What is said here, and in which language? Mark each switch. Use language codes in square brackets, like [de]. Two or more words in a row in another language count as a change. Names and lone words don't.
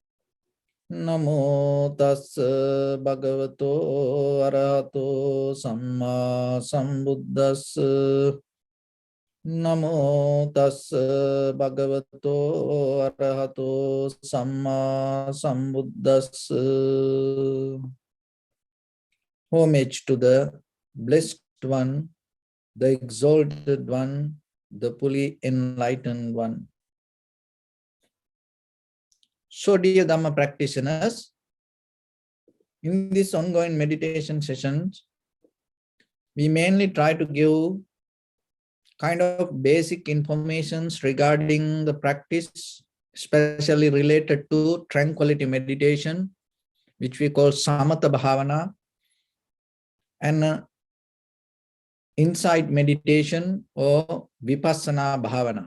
[pi] Namo tassa bhagavato arahato samma sambuddhassa. Namo tassa bhagavato arahato samma sambuddhassa. [en] Homage to the blessed one, the exalted one, the fully enlightened one. So dear Dhamma practitioners, in this ongoing meditation sessions, we mainly try to give kind of basic informations regarding the practice, especially related to tranquility meditation, which we call [pi] samatha bhavana, [en] and insight meditation or [pi] vipassana bhavana.